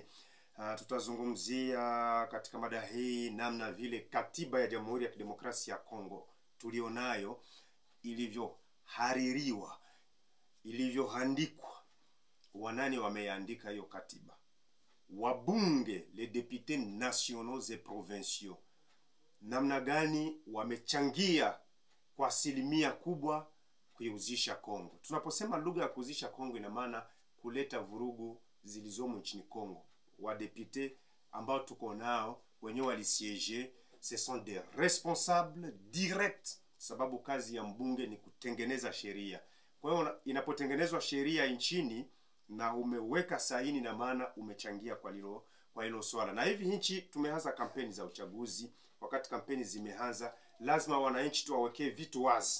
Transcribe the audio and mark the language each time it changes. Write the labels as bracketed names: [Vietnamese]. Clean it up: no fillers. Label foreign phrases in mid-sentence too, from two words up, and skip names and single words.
[Swahili] Tutazungumzia katika mada hii namna vile katiba ya Jamhuri ya Kidemokrasia ya Kongo tulionayo ilivyohaririwa, ilivyoandikwa. Wanani wameandika hiyo katiba? Wabunge, [French] les députés nationaux et provinciaux, [Swahili] namna gani wamechangia kwa asilimia kubwa kuiuzisha Kongo. Tunaposema lugha ya kuuzisha Kongo ina maana kuleta vurugu zilizomo nchini Kongo. Wa députés ambao tuko nao wenyewe walisiege, [French] ce sont des responsables directs, [Swahili] sababu kazi ya mbunge ni kutengeneza sheria. Kwa hiyo inapotengenezwa sheria nchini na umeweka saini, na maana umechangia kwa hilo swala. Na hivi nchi tumeanza kampeni za uchaguzi. Wakati kampeni zimeanza, lazima wananchi tuwawekee vitu wazi.